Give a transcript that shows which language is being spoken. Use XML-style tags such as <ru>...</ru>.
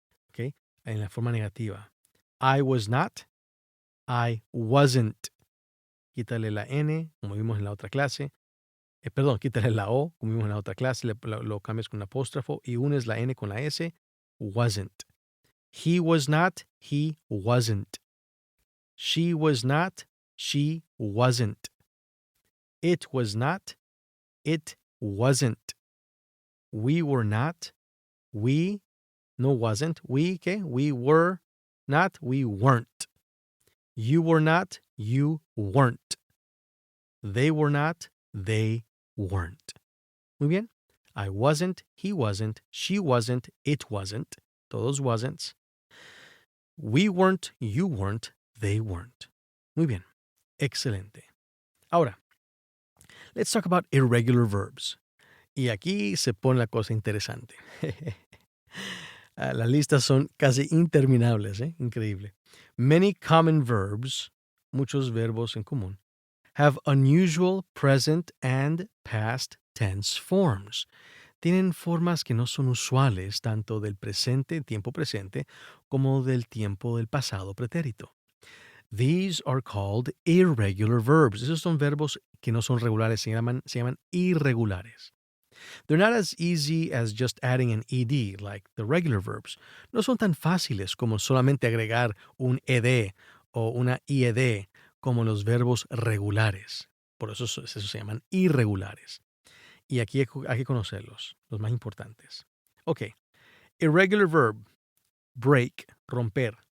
<es>Okay? En la forma negativa.</es> <en>I was not. I wasn't.</en> <es>Quítale la N, como vimos en la otra clase. Perdón, quítale la O, como vimos en la otra clase, lo cambias con un apóstrofo y unes la N con la S.</es> <en>Wasn't. He was not, he wasn't. She was not, she wasn't. It was not, it wasn't. We were not, we, no wasn't, we, ¿qué? We were not, we weren't. You were not, you weren't. They were not, they weren't.</en> <es>Muy bien.</es> <en>I wasn't, he wasn't, she wasn't, it wasn't. Todos wasn'ts. We weren't, you weren't, they weren't.</en> <es>Muy bien. Excelente.</es> <en>Ahora, let's talk about irregular verbs.</en> <es>Y aquí se pone la cosa interesante. Las listas son casi interminables, ¿eh?</es> <en>Increíble. Many common verbs,</en> <es>muchos verbos en común,</es> <en>have unusual present and past tense forms.</en> <es>Tienen formas que no son usuales tanto del presente, tiempo presente, como del tiempo del pasado pretérito.</es> <en>These are called irregular verbs.</en> <es>Esos son verbos que no son regulares, se llaman irregulares.</es> <en>They're not as easy as just adding an ed like the regular verbs.</en> <es>No son tan fáciles como solamente agregar un ed o una ied como los verbos regulares. Por eso se llaman irregulares. Y aquí hay que conocerlos, los más importantes.</es> <en>Ok, irregular verb, break, romper.</en>